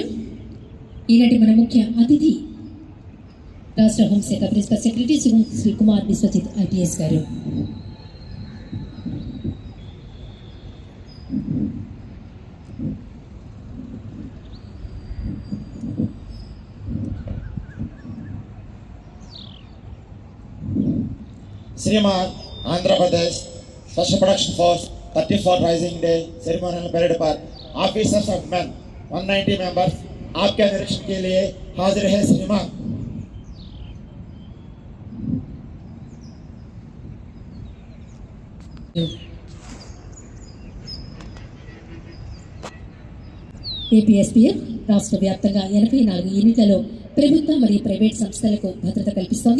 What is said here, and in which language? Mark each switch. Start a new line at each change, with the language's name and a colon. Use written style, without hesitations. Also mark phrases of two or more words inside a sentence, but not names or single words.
Telugu: ఈనాటి మన ముఖ్య అతిథి రాష్ట్ర హోంశాఖ ప్రిన్సిపల్ సెక్రటరీ శ్రీ కుమార్ విశ్వజిత్ ఐపీఎస్ గారు.
English: श्रीमान Andhra Pradesh Special Production Force 34 Rising Day Ceremonial Parade पर officers of man 190 members
Hindi: आपके निरीक्षण के लिए हाजिर है श्रीमान.
Telugu: ఏపీఎస్పీఎఫ్ రాష్ట్ర వ్యాప్తంగా 84 యూనిట్లలో ప్రభుత్వ మరియు ప్రైవేట్ సంస్థలకు భద్రత కల్పిస్తోంది.